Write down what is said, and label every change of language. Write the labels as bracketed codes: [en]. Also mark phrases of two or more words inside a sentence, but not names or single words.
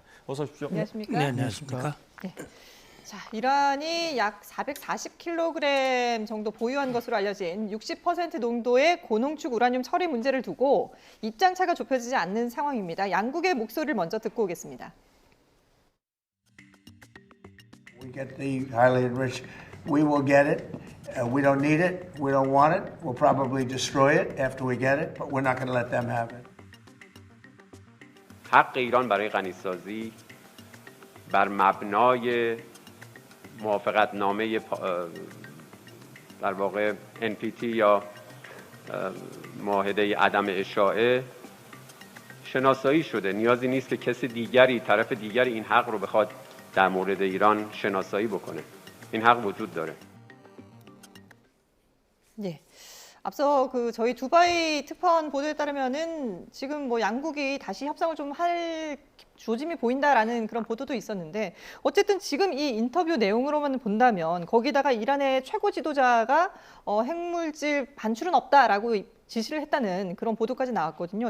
[ko] 어서 오십시오. 안녕하십니까? 네, 안녕하십니까? 네. 자, 이란이 약 440kg 정도 보유한 것으로 알려진 60% 농도의 고농축 우라늄 처리 문제를 두고 입장 차가 좁혀지지 않는 상황입니다. 양국의 목소리를 먼저 듣고 오겠습니다. [en] We get the highly enriched. We will get it. We don't need it. We don't want it. We'll probably destroy it after we get it, but we're not going to let them have it. [fa] حق ایران برای غنیسازی بر مبنای موافقتنامه در واقع NPT یا معاهده عدم اشاعه شناسایی شده. نیازی نیست که کسی دیگری طرف دیگری این حق رو بخواد در مورد ایران شناسایی بکنه. این حق وجود داره. [ko] 네. 앞서 저희 두바이 특파원 보도에 따르면은 지금 뭐 양국이 다시 협상을 좀 할 조짐이 보인다라는 그런 보도도 있었는데 어쨌든 지금 이 인터뷰 내용으로만 본다면 거기다가 이란의 최고 지도자가 핵물질 반출은 없다라고 지시를 했다는 그런 보도까지 나왔거든요.